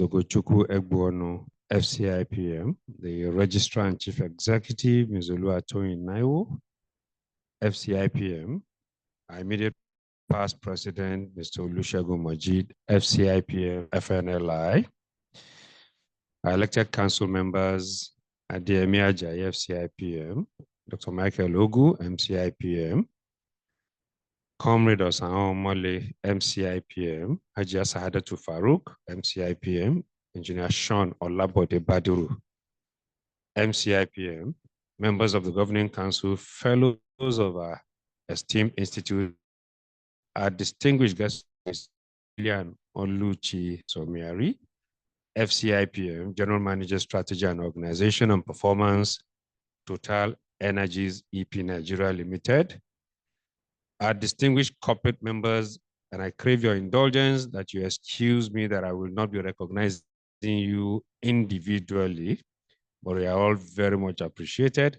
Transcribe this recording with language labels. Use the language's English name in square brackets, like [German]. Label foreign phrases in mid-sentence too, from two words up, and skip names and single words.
[English] Ogochukwu Egbonu, FCIPM, the Registrar and Chief Executive, Ms. Oluwatoyin Naiwo, FCIPM, our immediate past President, Mr. Oluchi Mojid, FCIPM, FNLI, our elected council members, Adeyemi Ajayi, FCIPM, Dr. Michael Ogu, MCIPM, Comrade Osaho Omole, MCIPM, Hajia Sahadatu Farouk, MCIPM, Engineer Sean Olabode Baduru, MCIPM, members of the Governing Council, fellows of our esteemed institute, our distinguished guests, Lilian, Oluchi, Somiari, FCIPM, General Manager, Strategy and Organization and Performance, TotalEnergies EP Nigeria Limited, our distinguished corporate members, and I crave your indulgence that you excuse me that I will not be recognizing you individually, but we are all very much appreciated.